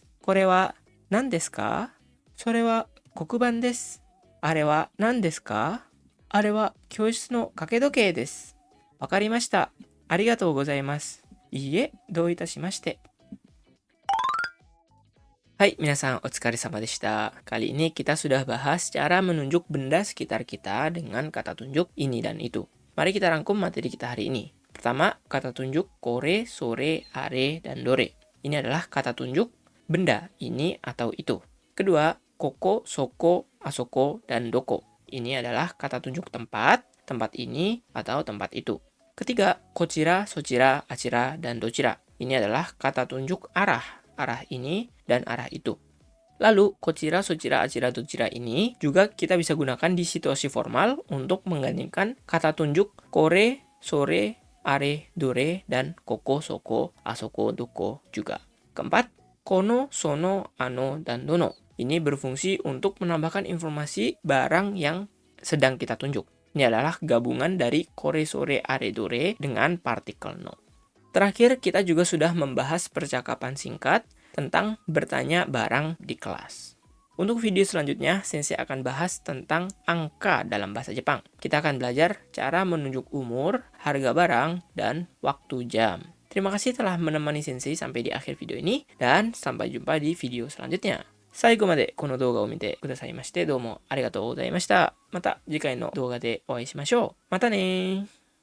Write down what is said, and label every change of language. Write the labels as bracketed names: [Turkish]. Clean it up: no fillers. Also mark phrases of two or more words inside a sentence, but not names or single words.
[Japanese] これは何ですか？それは黒板です。あれは何ですか？あれは教室の掛け時計です。わかりました。ありがとうございます。いいえ、どういたしまして。はい、皆さん、お疲れ様でした. [Indonesian] Kali ini kita sudah bahas cara menunjuk benda sekitar kita dengan kata tunjuk ini dan itu. Mari kita rangkum materi kita hari ini. Pertama, kata tunjuk [Japanese] これ、それ、あれ, [Indonesian] dan dore. Ini adalah kata tunjuk benda, ini atau itu. Kedua, [Japanese] ここ、そこ、あそこ, [Indonesian] dan doko. Ini adalah kata tunjuk tempat, tempat ini, atau tempat itu. Ketiga, [Japanese] こちら、そちら、あちら, [Indonesian] dan dochira. Ini adalah kata tunjuk arah, arah ini, dan arah itu. Lalu, [Japanese] こちら、そちら、あちら、どちら [Indonesian] ini juga kita bisa gunakan di situasi formal untuk menggantikan kata tunjuk [Japanese] これ、それ, [Indonesian] are, [Japanese] どれ、dan ここ、そこ, あそこ、どこ juga. [Indonesian] Keempat, [Japanese] この、その、あの, [Indonesian] dan dono. Ini berfungsi untuk menambahkan informasi barang yang sedang kita tunjuk. Ini adalah gabungan dari [Japanese] これ、それ、あれ、どれ [Indonesian] dengan partikel no. Terakhir, kita juga sudah membahas percakapan singkat tentang bertanya barang di kelas. Untuk video selanjutnya, Sensei akan bahas tentang angka dalam bahasa Jepang. Kita akan belajar cara menunjuk umur, harga barang, dan waktu jam. Terima kasih telah menemani Sensei sampai di akhir video ini, dan sampai jumpa di video selanjutnya. [Japanese] 最後までこの動画を見てくださいましてどうもありがとうございました。また次回の動画でお会いしましょう。またねー。